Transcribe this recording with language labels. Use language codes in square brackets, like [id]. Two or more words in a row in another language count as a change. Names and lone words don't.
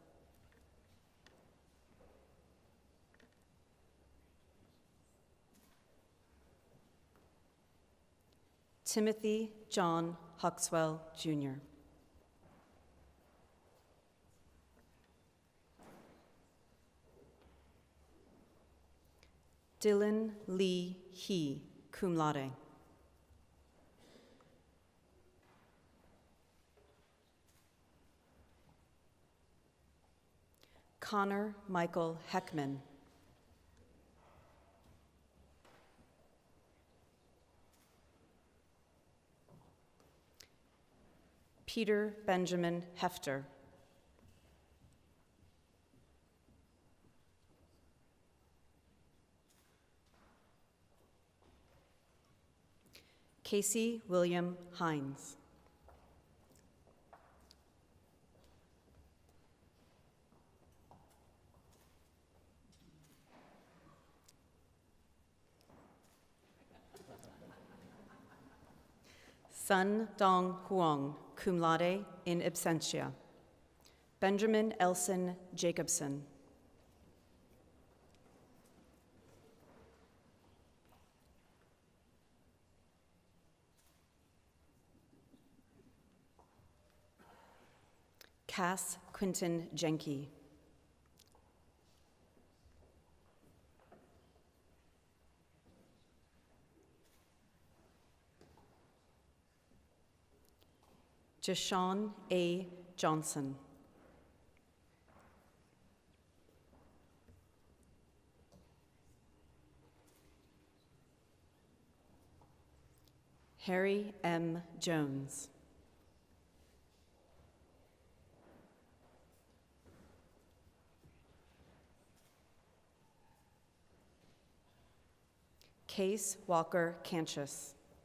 [en] Timothy John Huxwell, Jr. Dylan Lee He, [la] cum laude. [en] Connor Michael Heckman. Peter Benjamin Hefter. Casey William Hines. Sun Dong Huang, [la] cum laude, in absentia. [en] Benjamin Elson Jacobson. Cass Quinton Jenke. Jashawn A. Johnson. Harry M. Jones. Case Walker Canchis.